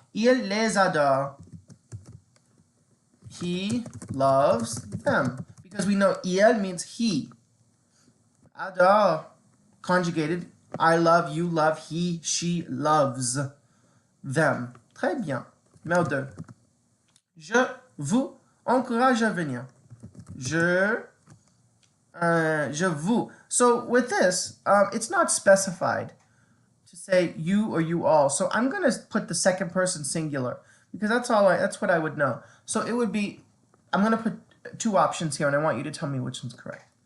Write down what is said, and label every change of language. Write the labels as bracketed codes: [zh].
[fr] Il les adore. [en] He loves them. Because we know il means he. Adore. Conjugated. I love, you love, he, she loves them. [fr] Très bien. Numéro 2. Je vous encourage à venir. Je vous. [en] So with this, it's not specified to say you or you all. So I'm going to put the second person singular because that's what I would know. So it would be, I'm going to put two options here and I want you to tell me which one's correct.